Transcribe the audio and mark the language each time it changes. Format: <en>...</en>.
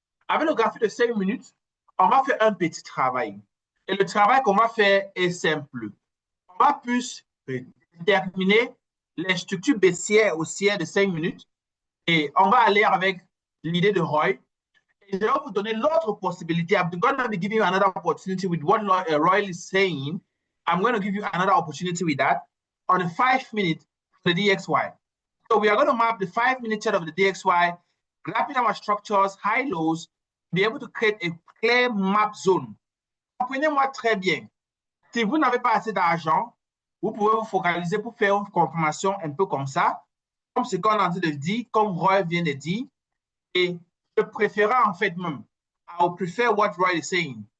<fr>Avec le graphique de 5 minutes, on va faire un petit travail. Et le travail qu'on va faire est simple. On va plus déterminer les structures baissières haussières de 5 minutes et on va aller avec l'idée de Roy. Et je vais vous donner l'autre possibilité.</fr> <en>I'm going to be giving you another opportunity with what Roy is saying. I'm going to give you another opportunity with that on a 5 minute for the DXY. So we are going to map the 5 minute chart of the DXY, graphing our structures, high lows, be able to create a clear map zone</en> <fr>comprenez-moi très bien. Si vous n'avez pas assez d'argent, vous pouvez vous focaliser pour faire une confirmation un peu comme ça, comme ce qu'on a dit de dire, comme Roy vient de dire. Et je préfère en fait même,</fr> <en>I would prefer what Roy is saying.</en>